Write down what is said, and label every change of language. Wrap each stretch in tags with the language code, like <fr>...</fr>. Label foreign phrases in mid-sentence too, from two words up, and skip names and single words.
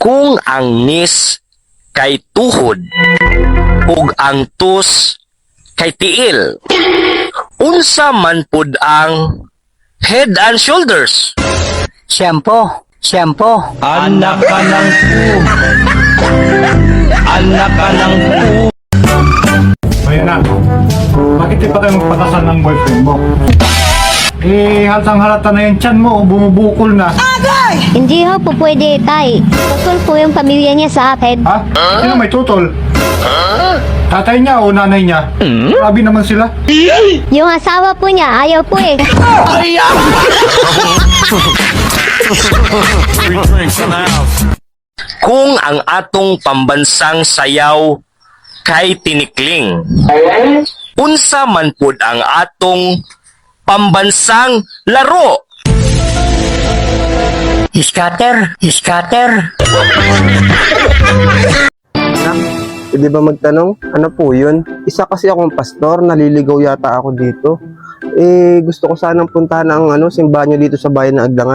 <ceb>Kung ang nis kay tuhod ug ang tus kay tiil, unsa man pud ang head and shoulders? Shampoo.</ceb> <tl>Anak ka ng Anak ka ng Ayan na. Bakit di pa kayo magpatasan ng boyfriend mo? Halatang halata na yung tiyan mo, bumubukol na. Hindi ho po pwede, tay. Tutol po yung pamilya niya sa akin. Ha? Sino may tutol? Tatay niya o nanay niya? Grabe naman sila. Yung asawa po niya, ayaw po eh.</tl> <ceb>Kung ang atong pambansang sayaw kay tinikling, unsa man pud ang atong pambansang laro? Scatter.</ceb> <tl>Pwede ba magtanong? Ano po yun? Isa kasi akong pastor, naliligaw yata ako dito. Gusto ko sanang puntahan ang simbahan nyo dito sa bayan ng Agdangan.</tl>